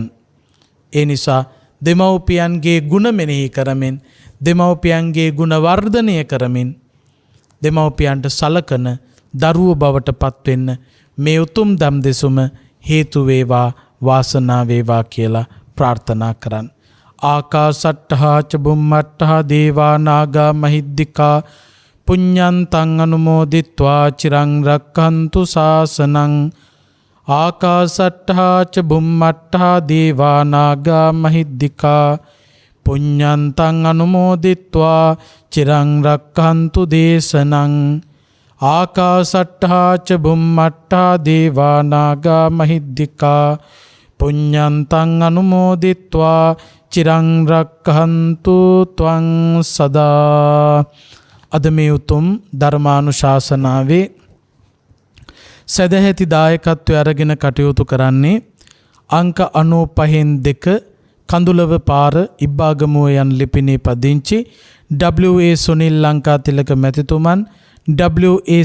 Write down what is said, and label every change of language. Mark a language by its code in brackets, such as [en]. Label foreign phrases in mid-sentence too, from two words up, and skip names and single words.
[si] ඒ නිසා දෙමව්පියන්ගේ ගුණ මෙනෙහි කරමින්, දෙමව්පියන්ගේ ගුණ වර්ධනය කරමින්, දෙමව්පියන්ට සලකන දරුවෝ බවට පත්වෙන්න මේ උතුම් දම් දෙසුම හේතු වේවා, වාසනාව වේවා කියලා ප්‍රාර්ථනා කරන්. [pi] ආකාසට්ඨා ච බුම්මට්ඨා දේවා නාග මහිද්దికා පුඤ්ඤන්තං අනුමෝදිත්වා චිරං රක්ඛන්තු ශාසනං. ආකාසට්ඨා ච බුම්මට්ඨා දේවා නාග මහිද්దికා පුඤ්ඤන්තං අනුමෝදිත්වා චිරං රක්ඛන්තු දේශනං. ආකාසට්ඨා ච බුම්මට්ඨා දේවා නාග මහිද්దికා පුඤ්ඤන්තං අනුමෝදිත්වා චිරං රක්ඛන්තු ත්වං සදා. [si] අද මේ උතුම් ධර්මානුශාසනාවේ සදැහැති දායකත්වය අරගෙන කටයුතු කරන්නේ අංක 95 කඳුලව පාර ඉබ්බාගමුව යන ලිපිනේ පදිංචි W.A. සුනිල් ලංකාතිලක මැතිතුමන්, W.A.